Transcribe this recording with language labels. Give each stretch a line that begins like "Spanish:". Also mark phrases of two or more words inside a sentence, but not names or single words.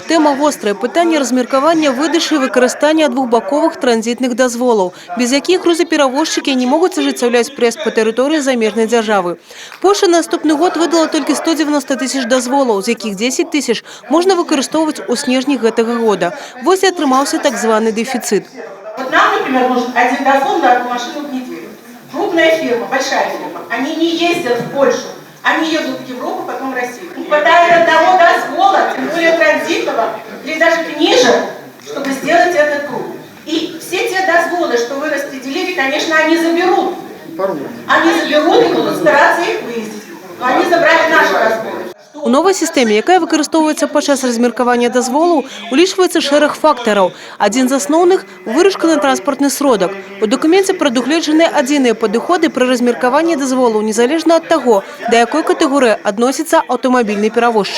Belarusian: Тема вострае пытанне размеркавання выдачы і выкарыстання двухбаковых транзітных дазволаў, без якіх грузаперавозчыкі не могуць ажыццяўляць праезд па тэрыторыі замежнай дзяржавы. Польша на наступны год выдала толькі 190 тысяч дазволаў, з якіх 10 тысяч можна выкарыстоўваць у снежні гэтага года. Вось і атрымаўся так званы дэфіцыт.
Russian: Вот нам, например, нужен один дозвол на одну машину в неделю. Крупная фирма, большая фирма, они не ездят в Польшу. Они едут в Европу, потом в Россию. Не хватает одного дозвола, тем более транзитного, или даже ниже, чтобы сделать этот круг. И все те дозволы, что вы распределили, конечно, они заберут. Они заберут и будут стараться их выездить. Но они забрали наши дозволы.
Belarusian: У новай сістэме, якая выкарыстоўваецца падчас размеркавання дазволаў, улічваецца шэраг фактараў. Адзін з асноўных – вырашка на транспартны сродак. У дакуменце прадугледжаныя адзіныя падыходы пры размеркаванні дазволаў, незалежна ад таго, да якой катэгорыі адносіцца аўтамабільны перавозчык.